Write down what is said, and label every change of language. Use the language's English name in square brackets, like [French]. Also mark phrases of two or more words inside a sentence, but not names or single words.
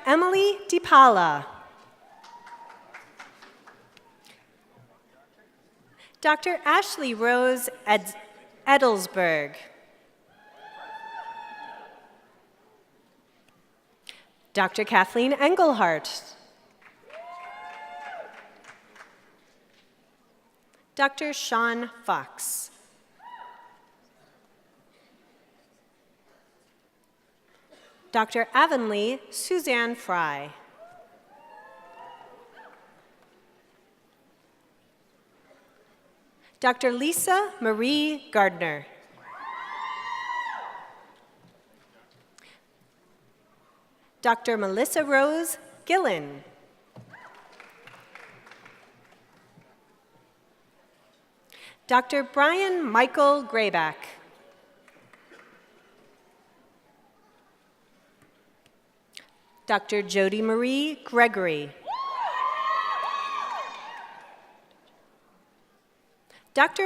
[English] Emily DiPala. Dr. Ashley Rose Edelsberg. Dr. Kathleen Engelhart. Dr. Sean Fox. Dr. Avonlea Suzanne Fry. Dr. Lisa Marie Gardner. Dr. Melissa Rose Gillen. Dr. Brian Michael Grayback. Dr. Jody Marie Gregory. Dr.